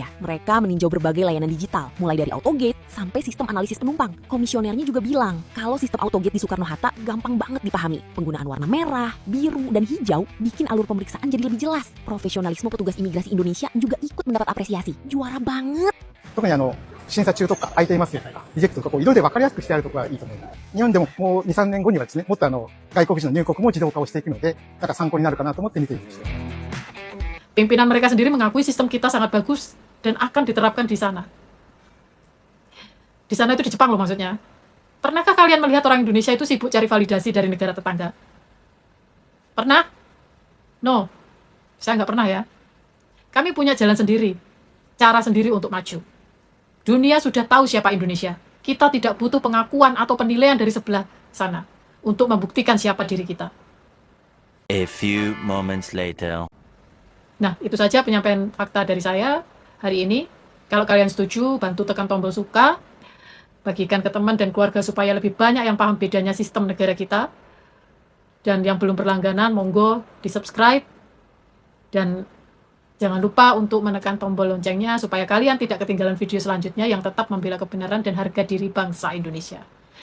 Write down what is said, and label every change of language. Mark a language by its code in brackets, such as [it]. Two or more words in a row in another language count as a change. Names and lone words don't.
[id] Mereka meninjau berbagai layanan digital, mulai dari autogate sampai sistem analisis penumpang. Komisionernya juga bilang kalau sistem autogate di Soekarno-Hatta gampang banget dipahami. Penggunaan warna merah, biru, dan hijau bikin alur pemeriksaan jadi lebih jelas. Profesionalisme petugas imigrasi Indonesia juga ikut mendapat apresiasi. Juara banget. [ja] 特に審査中とか空いていますよとか、リジェクトとか色で分かりやすくしてあるところがいいと思います。日本でももう2、3年後にはですね、もっと外国人の入国も自動化をしていくので、なんか参考になるかなと思って見ていました。 [id] Pimpinan mereka sendiri mengakui sistem kita sangat bagus dan akan diterapkan di sana. Di sana itu di Jepang loh maksudnya. Pernahkah kalian melihat orang Indonesia itu sibuk cari validasi dari negara tetangga? Pernah? No, saya nggak pernah ya. Kami punya jalan sendiri, cara sendiri untuk maju. Dunia sudah tahu siapa Indonesia. Kita tidak butuh pengakuan atau penilaian dari sebelah sana untuk membuktikan siapa diri kita. [en] A few moments later. [id] Nah, itu saja penyampaian fakta dari saya hari ini. Kalau kalian setuju, bantu tekan tombol suka, bagikan ke teman dan keluarga supaya lebih banyak yang paham bedanya sistem negara kita. Dan yang belum berlangganan, monggo di-subscribe. Dan jangan lupa untuk menekan tombol loncengnya supaya kalian tidak ketinggalan video selanjutnya yang tetap membela kebenaran dan harga diri bangsa Indonesia.